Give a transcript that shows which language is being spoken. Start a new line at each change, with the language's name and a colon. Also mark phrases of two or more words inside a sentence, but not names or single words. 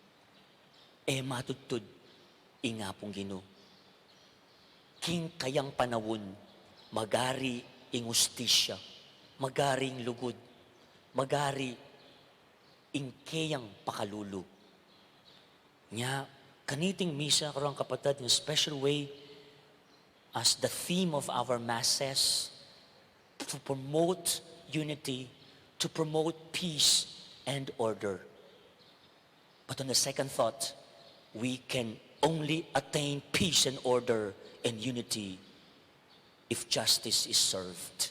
Pampanga: Matuttud, inga pong Ginoo. King kayang panawon, magari ing ustisya, magari ing lugod, magari ing kayang pakalulu. Nya, kaniting misa karong kapatid
English: in a special way as the theme of our masses to promote unity, to promote peace and order. But on the second thought, we can only attain peace and order and unity if justice is served.